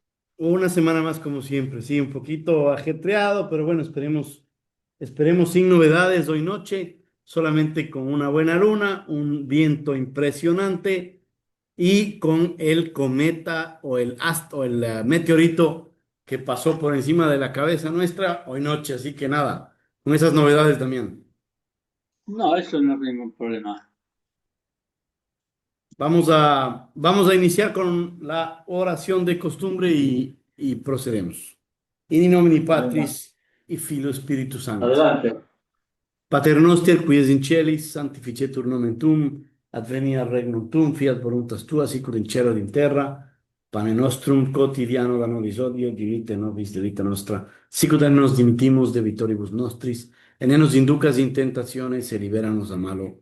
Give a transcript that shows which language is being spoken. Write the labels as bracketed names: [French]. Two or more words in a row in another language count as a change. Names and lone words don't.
[Spanish] Una semana más como siempre, sí, un poquito ajetreado, pero bueno, esperemos sin novedades hoy noche, solamente con una buena luna, un viento impresionante y con el cometa o el meteorito que pasó por encima de la cabeza nuestra hoy noche, así que nada, con esas novedades, Damián. No, eso no es ningún problema. Vamos a iniciar con la oración de costumbre y procedemos. [Latin] In nomine [Spanish] Venga, [Latin] Patris y Filio Spiritus Sancti. [Spanish] adelante. [Latin] Pater noster, qui es in celis, sanctificetur nomen tuum, adveniat regnum tuum, fiat voluntas tua, sicur in cielo ed in terra. Pane nostrum quotidiano da nobis hodie, dimitte nobis debita nostra, sicut et nos dimittimus debitoribus nostris, et ne nos inducas in tentationes, et libera nos a malo.